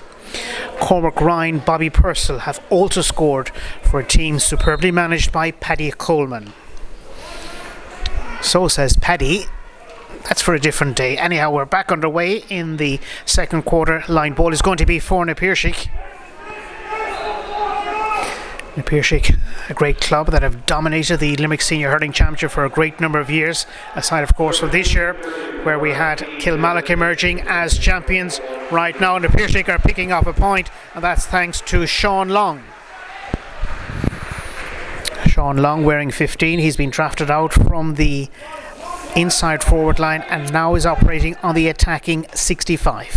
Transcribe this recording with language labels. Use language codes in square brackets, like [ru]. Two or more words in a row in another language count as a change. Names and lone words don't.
[en] Cormac Ryan, Bobby Purcell have also scored for a team superbly managed by Paddy Coleman. So says Paddy. That's for a different day. Anyhow, we're back underway in the second quarter. Line ball is going to be for Piarsaigh. Piarsaigh, a great club that have dominated the Limerick Senior Hurling Championship for a great number of years, aside of course from this year where we had Kilmallock emerging as champions. Right now Piarsaigh are picking up a point, and that's thanks to Sean Long. Sean Long wearing 15, he's been drafted out from the inside forward line and now is operating on the attacking 65.